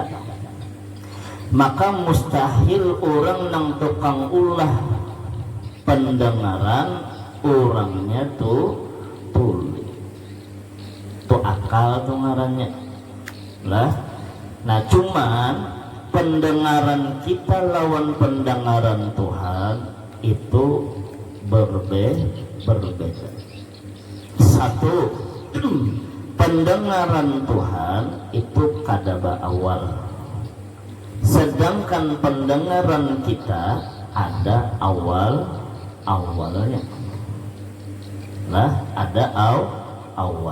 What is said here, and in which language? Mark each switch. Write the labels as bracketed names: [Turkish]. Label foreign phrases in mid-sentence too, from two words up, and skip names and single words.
[Banjar] Maka mustahil orang nang tukang ulah pendengaran orangnya tuh tuli. Tuh akal tuh ngarannya lah. [Indonesian] Nah, cuman pendengaran kita lawan pendengaran Tuhan itu berbeda. Satu, pendengaran Tuhan itu kadaba awal, sedangkan pendengaran kita ada awalnya lah, ada awal.